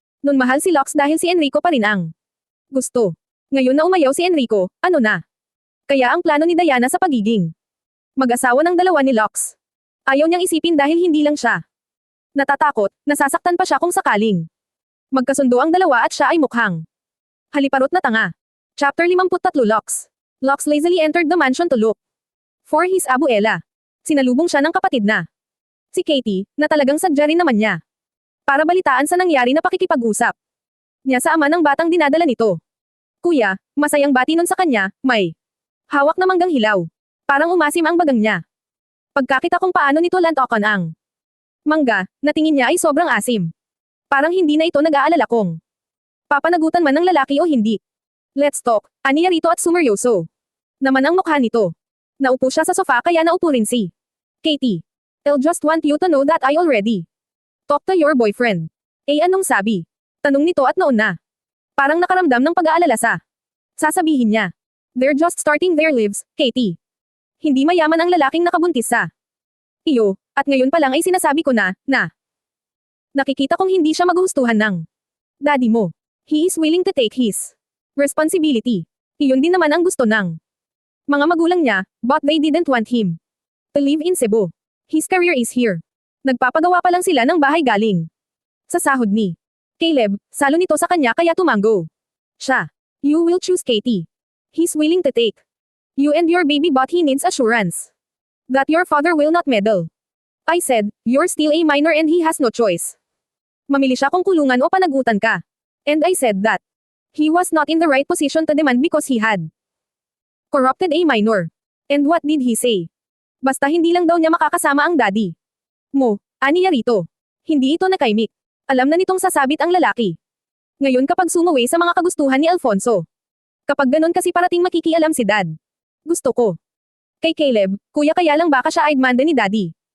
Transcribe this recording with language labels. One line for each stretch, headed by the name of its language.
Filipino: Nun mahal si Lux dahil si Enrico pa rin ang gusto. Ngayon na umayaw si Enrico, ano na? Kaya ang plano ni Diana sa pagiging mag-asawa ng dalawa ni Lux. Ayaw niyang isipin dahil hindi lang siya natatakot, nasasaktan pa siya kung sakaling magkasundo ang dalawa at siya ay mukhang haliparot na tanga.
English: Chapter 53 Lux. Lux lazily entered the mansion to look for his abuela.
Filipino: Sinalubong siya ng kapatid na si Katie, na talagang sadya rin naman niya para balitaan sa nangyari na pakikipag-usap niya sa ama ng batang dinadala nito. Kuya, masayang bati nun sa kanya, may hawak na manggang hilaw. Parang umasim ang bagang niya. Pagkakita kung paano nito lantokan ang mangga, na tingin niya ay sobrang asim. Parang hindi na ito nag-aalala kung papanagutan man ng lalaki o hindi.
English: Let's talk,
Filipino: aniya rito at sumeryoso naman ang mukha nito. Naupo siya sa sofa kaya naupo rin si Katie.
English: I'll just want you to know that I already talk to your boyfriend.
Filipino: Anong sabi? Tanong nito at noon na. Parang nakaramdam ng pag-aalala sa sasabihin niya.
English: They're just starting their lives, Katie.
Filipino: Hindi mayaman ang lalaking nakabuntis sa iyo, at ngayon pa lang ay sinasabi ko na nakikita kong hindi siya magustuhan ng daddy mo.
English: He is willing to take his responsibility.
Filipino: Iyon din naman ang gusto ng mga magulang niya,
English: but they didn't want him to live in Cebu. His career is here.
Filipino: Nagpapagawa pa lang sila ng bahay galing sa sahod ni Caleb, salo nito sa kanya kaya tumango siya.
English: You will choose Katie. He's willing to take you and your baby but he needs assurance that your father will not meddle. I said, you're still a minor and he has no choice.
Filipino: Mamili siya kung kulungan o panagutan ka.
English: And I said that he was not in the right position to demand because he had corrupted a minor. And what did he say?
Filipino: Basta hindi lang daw niya makakasama ang daddy mo, aniya rito. Hindi ito nakaimik. Alam na nitong sasabit ang lalaki. Ngayon kapag sumuwi sa mga kagustuhan ni Alfonso. Kapag ganon kasi parating makikialam si dad. Gusto ko. Kay Caleb, kuya kaya lang baka siya ay manda ni daddy.